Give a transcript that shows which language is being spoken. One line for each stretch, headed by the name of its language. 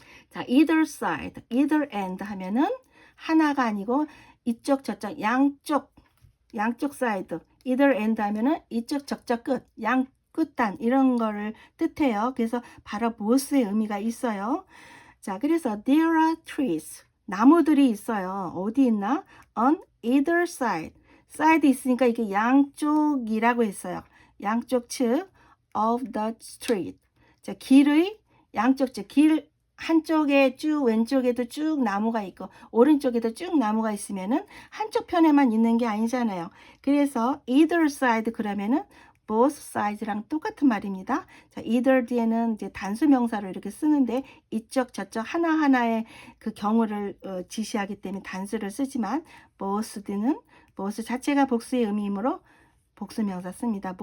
Korean: 자, either side, either and 하면은 하나가 아니고 이쪽 저쪽 양쪽 사이드 either and 하면은 이쪽 저쪽 끝 양 끝단 이런 거를 뜻해요. 그래서 바로 both의 의미가 있어요. 자, 그래서
English: there are trees
Korean: 나무들이 있어요. 어디 있나?
English: on either side side
Korean: 있으니까 이게 양쪽이라고 했어요. 양쪽 측
English: of the street.
Korean: 자, 길의 양쪽 측 길 한쪽에 쭉 왼쪽에도 쭉 나무가 있고 오른쪽에도 쭉 나무가 있으면은 한쪽 편에만 있는 게 아니잖아요. 그래서 either side 그러면은
English: both sides
Korean: 랑 똑같은 말입니다. 자, either 뒤에는 이제 단수 명사로 이렇게 쓰는데 이쪽 저쪽 하나하나의 그 경우를 지시하기 때문에 단수를 쓰지만 both 뒤는 both 자체가 복수의 의미이므로 복수 명사 씁니다.